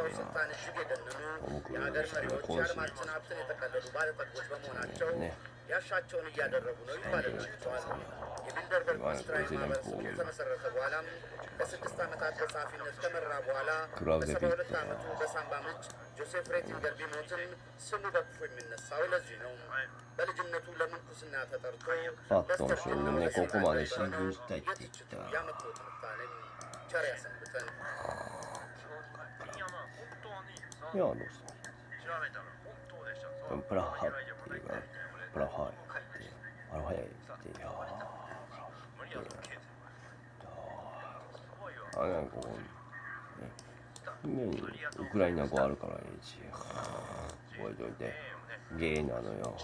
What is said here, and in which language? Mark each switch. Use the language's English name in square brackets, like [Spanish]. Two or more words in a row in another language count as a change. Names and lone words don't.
[Amharic] ስልጣን እጅግ የገነኑ የሀገር መሪዎች የዓለማችን ሀብትን የጠቀለሉ ባለጠጎች በመሆናቸው ያሻቸውን እያደረጉ ነው ይባልላቸዋል። የቢልደርበርግ ምስጢራዊ ማህበረሰብ ከተመሰረተ በኋላም ለ6 ዓመታት በጸሐፊነት ከመራ በኋላ በ72 ዓመቱ በሳምባ ምች ጆሴፍ ሬቲንገር ቢሞትም ስሙ በክፉ የሚነሳው ለዚህ ነው። በልጅነቱ ለምንኩስና ተጠርቶ በስተርጅናው የትችቱ ያመክሮ ትንታኔም ቸር ያሰንብተን። [Japanese] いや、どうした。プラハっていうか、プラハって、あれ早いって、あれなんかこう、ね、上にウクライナ語あるからいいし、覚えといて、ゲイなのよ。